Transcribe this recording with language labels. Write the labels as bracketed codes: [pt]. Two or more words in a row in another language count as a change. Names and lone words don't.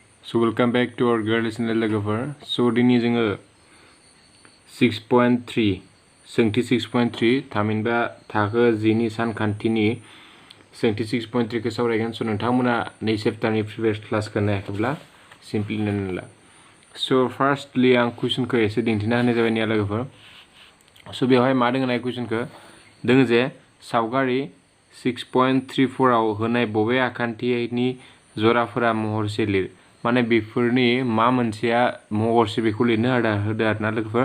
[en] So welcome back to our girl channel लोगोफोर. [brx] So दिनै जोङो 6.3 सोंथि 6.3 थामहिनबा थाखो 10 नि सानखान्थिनि सोंथि 6.3 खौ सावरायगोन. So नोंथांमोना नै चेप्टारनि प्रिभियस क्लासखौ नायाखैब्ला सिम्पली नायना ला. [en] So firstly [brx] आं कुइसनखौ एसे दिन्थिना होनाय जाबाय निया लोगोफोर. So बेवहाय मा दोङो नाय कुइसनखौ दोङो जे सावगारि 6.34 आव होनाय बबे आखान्थिनि जराफोरा महरसे लिर. माने बेफोरनि मा मोनसेया महरसे बेखौ लिरनो होदो आरोना लोगोफोर.